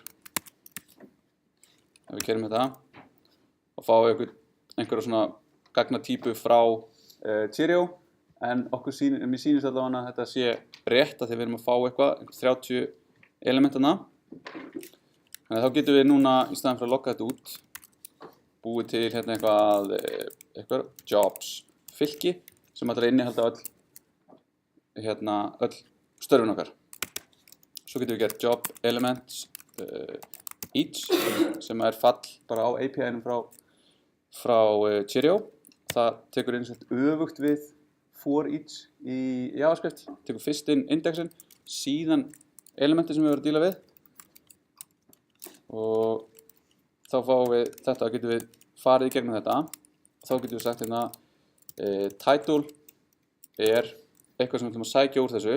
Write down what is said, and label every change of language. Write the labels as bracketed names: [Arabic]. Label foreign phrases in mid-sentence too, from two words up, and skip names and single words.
[Icelandic] Ef við kerum þetta og fáum einhverja svona gagnatýpu frá Cheerio, en mér sýnist allavega að þetta sé rétt að því við erum að fá eitthvað 30 elementana. Þannig að þá getum við núna í staðinn fyrir að logga þetta út búið til eitthvað jobs fylki sem ætlar að innihalda öll störfin okkar. Svo getum við gert [English] job elements each [Icelandic] sem fall bara á API-num frá Cheerio. Það tekur öfugt við [English] for each [Icelandic] í JavaScript. Tekur fyrst inn indexin, síðan elementi sem við verðum að díla við. Og þá fáum við þetta, getum við farið í gegnum þetta. Þá getum við sagt title er eitthvað sem við ætlum að sækja úr þessu.